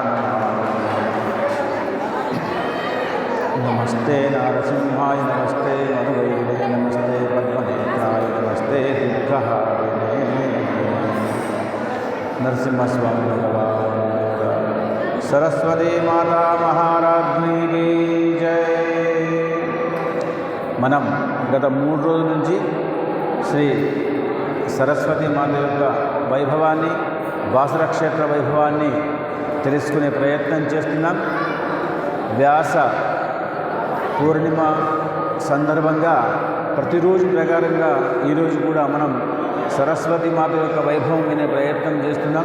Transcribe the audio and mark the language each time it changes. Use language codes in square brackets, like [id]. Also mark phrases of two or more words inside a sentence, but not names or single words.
[sa] नमस्ते नारसिंहाय नमस्ते मधुवैरे नमस्ते पद्मनेत्राय नमस्ते दीर्घहारिणे नरसिंहस्वामी भगवान सरस्वती [hi] माता महाराज्ञी की जय। [te] మనం గత 3 రోజుల నుంచి శ్రీ సరస్వతి మాత యొక్క వైభవాన్ని బాసర క్షేత్ర వైభవాన్ని తెలుసుకునే ప్రయత్నం చేస్తున్నాం. వ్యాస పూర్ణిమ సందర్భంగా ప్రతిరోజు ప్రకారంగా ఈరోజు కూడా మనం సరస్వతి మాత యొక్క వైభవం వినే ప్రయత్నం చేస్తున్నాం.